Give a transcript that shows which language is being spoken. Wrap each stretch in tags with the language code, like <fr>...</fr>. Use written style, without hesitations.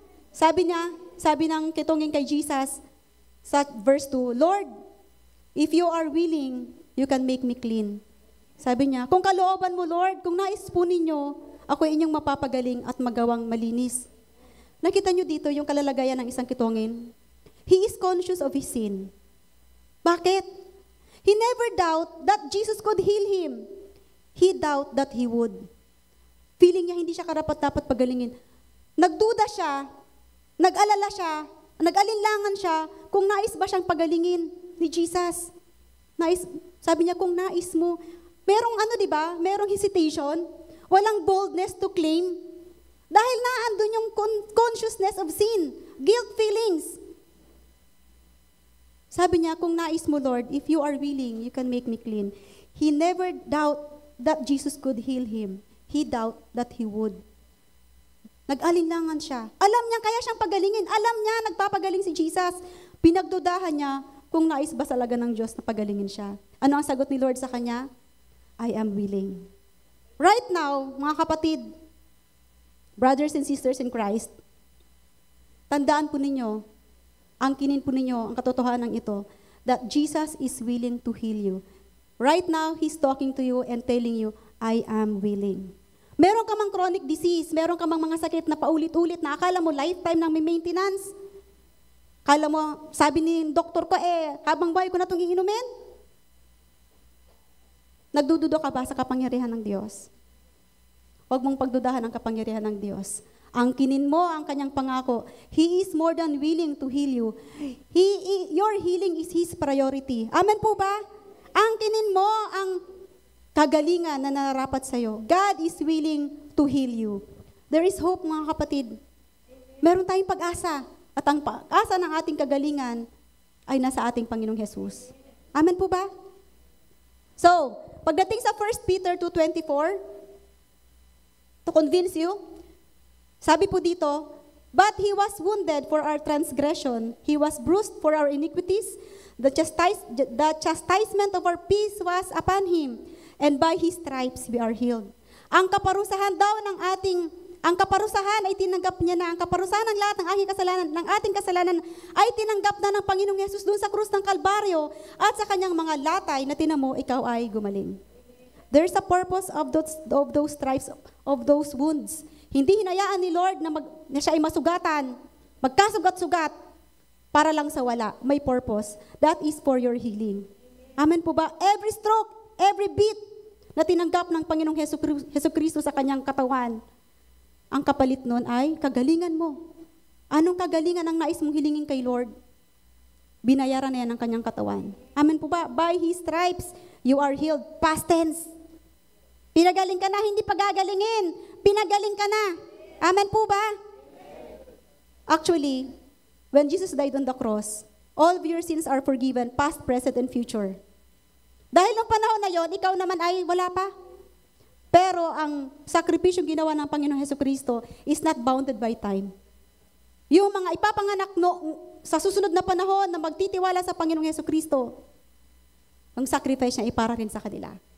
<tl>Sabi ng ketongin kay Jesus sa verse 2,</tl> <en>Lord, if you are willing, you can make me clean.</en> <tl>Sabi niya, kung kalooban mo, Lord, kung nais po ninyo, ako ay inyong mapapagaling at magawang malinis. Nakita niyo dito yung kalalagayan ng isang ketongin?</tl> <en>He is conscious of his sin.</en> <tl>Bakit?</tl> <en>He never doubt that Jesus could heal him. He doubt that He would.</en> <tl>Feeling niya hindi siya karapat-dapat pagalingin. Nagduda siya, nag-alala siya, nag-alinlangan siya kung nais ba siyang pagalingin ni Jesus. Sabi niya, kung nais mo, merong diba? Merong hesitation,</tl> <en>walang boldness to claim.</en> <tl>Dahil naandun yung</tl> <en>consciousness of sin, guilt feelings.</en> <tl>Sabi niya, kung nais mo,</tl> <en>Lord, if you are willing, you can make me clean. He never doubt that Jesus could heal him. He doubt that He would.</en> <tl>Nag-alinlangan siya. Alam niya, kaya siyang pagalingin. Alam niya, nagpapagaling si Jesus. Pinagdudahan niya kung nais ba talaga ng Diyos na pagalingin siya. Ano ang sagot ni Lord sa kanya?</tl> <en>I am willing. Right now,</en> <tl>mga kapatid,</tl> <en>brothers and sisters in Christ,</en> <tl>tandaan po ninyo, angkinin po ninyo ang katotohanan ito,</tl> <en>that Jesus is willing to heal you. Right now, He's talking to you and telling you, I am willing.</en> <tl>Meron ka mang chronic disease, meron ka mang mga sakit na paulit-ulit na akala mo lifetime nang may maintenance. Akala mo, sabi ni doktor ko, habang buhay ko na itong iinumin. Nagdududo ka ba sa kapangyarihan ng Diyos? Huwag mong pagdudahan ang kapangyarihan ng Diyos. Angkinin mo ang kanyang pangako.</tl> <en>He is more than willing to heal you. Your healing is His priority.</en> <tl>Amen po ba? Angkinin mo ang kagalingan na nararapat sa'yo.</tl> <en>God is willing to heal you. There is hope,</en> <tl>mga kapatid. Meron tayong pag-asa. At ang pag-asa ng ating kagalingan ay nasa ating Panginoong Jesus. Amen po ba? So, pagdating sa</tl> <en>1 Peter 2:24, to convince you,</en> <tl>sabi po dito,</tl> <en>but He was wounded for our transgression, He was bruised for our iniquities, the chastisement of our peace was upon Him, and by His stripes we are healed.</en> <tl>Ang kaparusahan daw ng ang kaparusahan ay tinanggap niya na. Ang kaparusahan ng lahat ng ating kasalanan ay tinanggap na ng Panginoong Yesus doon sa krus ng Kalbaryo at sa kanyang mga latay na tinamo, ikaw ay gumaling.</tl> <en>There's a purpose of those stripes, of those wounds.</en> <tl>Hindi hinayaan ni Lord na siya ay masugatan, magkasugat-sugat, para lang sa wala. May purpose.</tl> <en>That is for your healing.</en> <tl>Amen po ba?</tl> <en>Every stroke, every beat</en> <tl>na tinanggap ng Panginoong Hesus Kristo sa kanyang katawan, ang kapalit nun ay kagalingan mo. Anong kagalingan ang nais mong hilingin kay Lord? Binayaran na yan ng kanyang katawan. Amen po ba?</tl> <en>By His stripes, you are healed. Past tense.</en> <tl>Pinagaling ka na, hindi pagagalingin. Pinagaling ka na. Amen po ba?</tl> <en>Actually, when Jesus died on the cross, all of your sins are forgiven, past, present, and future.</en> <tl>Dahil ng panahon na yon, ikaw naman ay wala pa. Pero ang sakripisyong ginawa ng Panginoong Hesukristo</tl> <en>is not bounded by time.</en> <tl>Yung mga ipapanganak sa susunod na panahon na magtitiwala sa Panginoong Hesukristo, ang sacrifice niya ipara rin sa kanila.</tl>